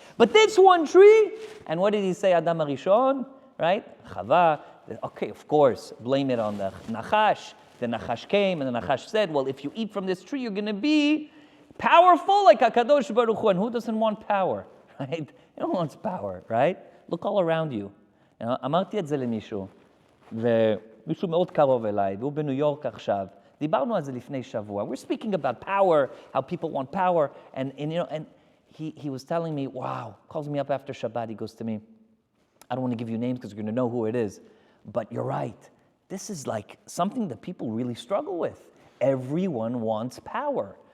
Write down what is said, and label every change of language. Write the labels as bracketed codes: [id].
[en] But this one tree, and what did he say, Adam HaRishon? Right? Chava, okay, of course, blame it on the Nachash. The Nachash came, and the Nachash said, well, if you eat from this tree, you're going to be powerful like HaKadosh Baruch Hu. And who doesn't want power? Right? No one wants power, right? Look all around you. [he] אמרתי את זה למישהו, ומישהו מאוד קרוב אליי, והוא בניו יורק עכשיו. דיברנו על זה לפני שבוע. [en] We're speaking about power, how people want power, and he was telling me, wow, calls me up after Shabbat, he goes to me, I don't want to give you names because you're going to know who it is, but you're right. This is like something that people really struggle with. Everyone wants power.